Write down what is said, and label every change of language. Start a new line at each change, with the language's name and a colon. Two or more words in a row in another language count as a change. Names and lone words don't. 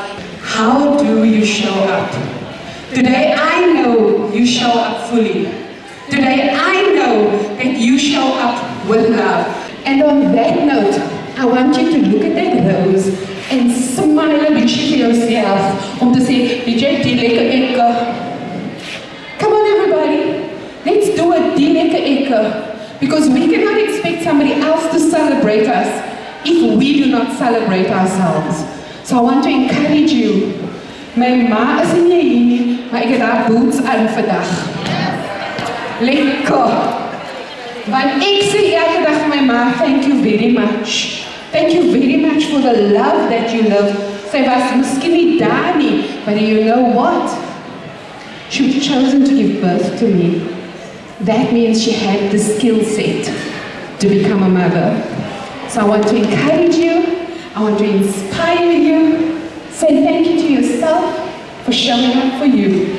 English: How do you show up? Today I know you show up fully. Today I know that you show up with love. And on that note, I want you to look at that rose and smile a bit for yourself
Afrikaans: om te sê, DJ, die lekker ekke.
English: Come on everybody, let's do a
Afrikaans: die lekker ekke.
English: Because we cannot expect somebody else to celebrate us if we do not celebrate ourselves. So I want to encourage you.
Afrikaans: My ma is nie hier nie, maar ek het haar boots aan vandag. Lekker. Want ek sê elke dag my ma,
English: thank you very much. Thank you very much for the love that you love.
Afrikaans: Sy was miskien nie daar nie,
English: but you know what? She was chosen to give birth to me. That means she had the skill set to become a mother. So I want to encourage you, I want to inspire you. Say thank you to yourself for showing up for you.